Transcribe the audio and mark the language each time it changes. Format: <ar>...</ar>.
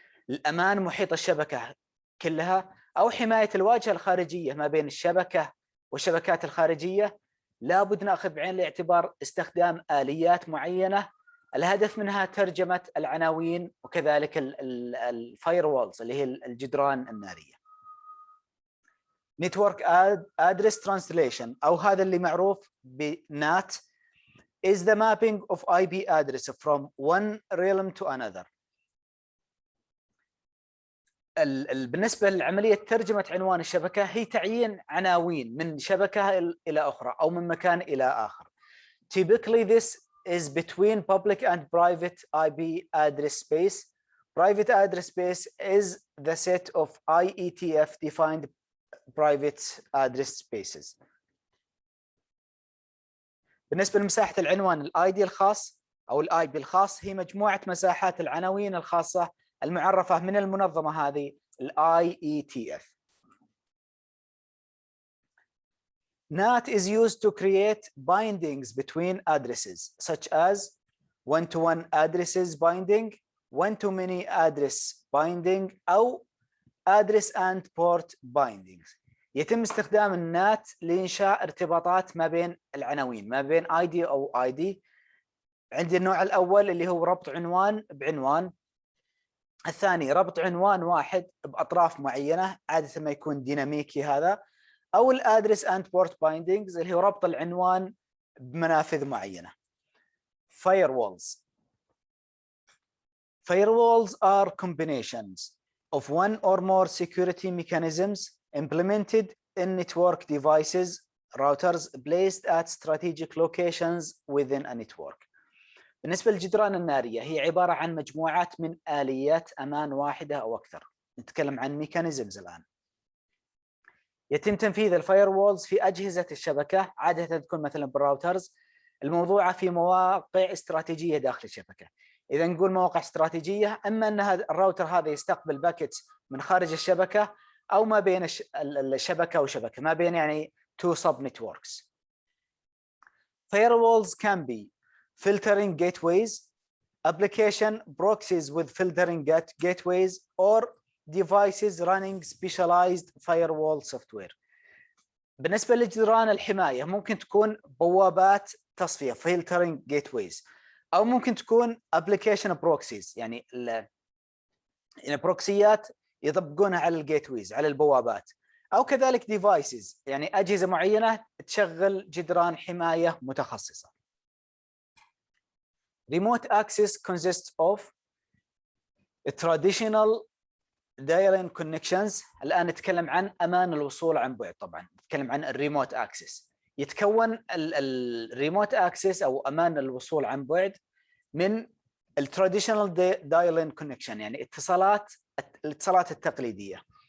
<ar>الأمان محيط الشبكة كلها أو حماية الواجهة الخارجية ما بين الشبكة والشبكات الخارجية لابد نأخذ بعين الاعتبار استخدام آليات معينة الهدف منها ترجمة العناوين وكذلك الفايروالز اللي هي الجدران النارية.</ar> <en>Network Address Translation</en> <ar>أو هذا اللي معروف</ar> <en>بNAT is the mapping of IP address from one realm to another.</en> <ar>بالنسبة لعملية ترجمة عنوان الشبكة هي تعيين عناوين من شبكة إلى أخرى أو من مكان إلى آخر.</ar> <en>Typically this is between public and private IP address space. Private address space is the set of IETF defined private address spaces.</en> <ar>بالنسبة لمساحة العنوان الاي دي الخاص أو الاي بي الخاص هي مجموعة مساحات العناوين الخاصة المعرفة من المنظمة هذه IETF.</ar> <en>NAT is used to create bindings between addresses such as one-to-one addresses binding, one-to-many address binding أو address and port bindings.</en> <ar>يتم استخدام النات لإنشاء ارتباطات ما بين العناوين ما بين ID أو ID. عندي النوع الأول اللي هو ربط عنوان بعنوان، الثاني ربط عنوان واحد بأطراف معينة عادة ما يكون ديناميكي هذا، أو</ar> <en>الادرس and port bindings</en> <ar>اللي هو ربط العنوان بمنافذ معينة.</ar> <en>Firewalls. Firewalls are combinations of one or more security mechanisms implemented in network devices routers placed at strategic locations within a network.</en> <ar>بالنسبة للجدران النارية هي عبارة عن مجموعات من آليات أمان واحدة أو أكثر. نتكلم عن ميكانيزمز الآن. يتم تنفيذ الفايروولز في أجهزة الشبكة، عادة تكون مثلا بالراوترز الموضوعة في مواقع استراتيجية داخل الشبكة. إذا نقول مواقع استراتيجية، أما أن الراوتر هذا يستقبل باكيت من خارج الشبكة أو ما بين الشبكة وشبكة، ما بين يعني</ar> <en>two sub networks. Firewalls can be filtering gateways, application proxies with filtering gateways, or devices running specialized firewall software.</en> <ar>بالنسبة لجدران الحماية ممكن تكون بوابات تصفية filtering gateways، أو ممكن تكون application proxies يعني بروكسيات يطبقونها على الجيتويز على البوابات، أو كذلك devices يعني أجهزة معينة تشغل جدران حماية متخصصة.</ar> <en>Remote access consists of traditional dial-in connections.</en> <ar>الآن نتكلم عن أمان الوصول عن بعد. طبعا نتكلم عن الريموت اكسس. يتكون الريموت اكسس أو أمان الوصول عن بعد من التراديشنال dial-in connection يعني الاتصالات التقليدية.</ar>